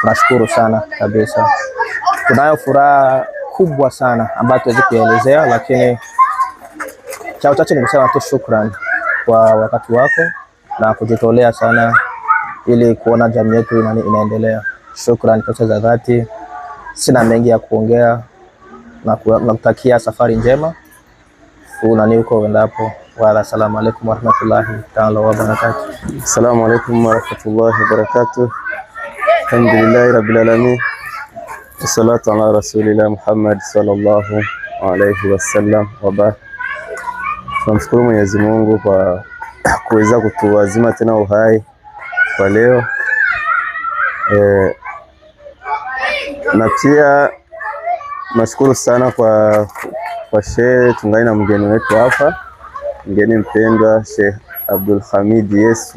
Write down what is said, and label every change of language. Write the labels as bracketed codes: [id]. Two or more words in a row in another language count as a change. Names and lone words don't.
[sw] tunashukuru sana kabisa. Tunayo furaha kubwa sana ambayo tuwezi kuelezea, lakini cha uchache ni kusema tu shukrani kwa wakati wako na kujitolea sana ili kuona jamii yetu inaendelea. Shukrani kwa za dhati. Sina mengi ya kuongea na kutakia safari njema huko uendapo. [ar] السلام عليكم ورحمة الله تعالى وبركاته. السلام عليكم ورحمة الله وبركاته. الحمد لله رب العالمين. والصلاة على رسول الله محمد صلى الله عليه وسلم وبعد. [sw] Tunamshukuru Mwenyezi Mungu kwa kuweza kutuwazima tena uhai kwa leo. Na pia nashukuru sana kwa Sheikh, tungai na mgeni wetu hapa, mgeni mpendwa Sheikh Abdul Hamid Yesu.